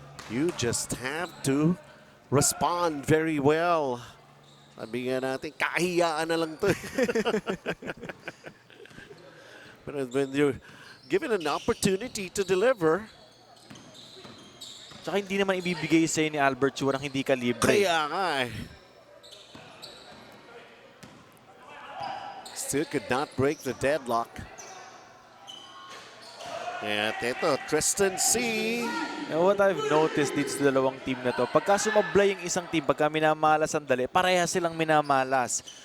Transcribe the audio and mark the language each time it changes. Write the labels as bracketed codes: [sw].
[en] You just have to respond very well. [tl] Sabi nga natin, kahiyaan na lang to. [en] But when you're given an opportunity to deliver, [tl] Tsaka hindi naman ibibigay sa'yo ni Albert Chua ng hindi ka libre. kaya nga eh. [en] Still could not break the deadlock. [tl] At ito, Tristan C. [en] And what I've noticed [tl] dito sa dalawang team na to, pagka sumablay yung isang team, pagka minamalas ang dali, pareha silang minamalas.